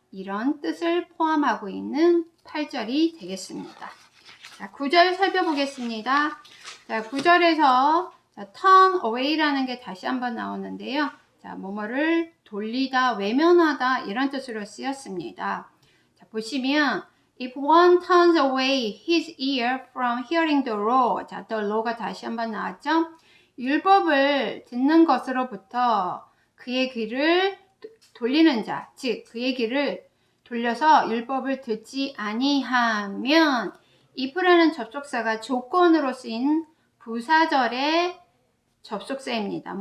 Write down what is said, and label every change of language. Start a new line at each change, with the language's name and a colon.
Korean: 이런 뜻을 포함하고 있는 8절이 되겠습니다. 자, 9절 살펴보겠습니다. 자, 9절에서 turn away라는 게 다시 한번 나오는데요. 자, 뭐뭐를 돌리다, 외면하다 이런 뜻으로 쓰였습니다. 자, 보시면
English: if one turns away his ear from hearing the law.
Korean: 자, the law가 다시 한번 나왔죠. 율법을 듣는 것으로부터 그의 귀를 돌리는 자, 즉 그의 귀를 돌려서 율법을 듣지 아니하면 if라는 접속사가 조건으로 쓰인 부사절의 접속사입니다.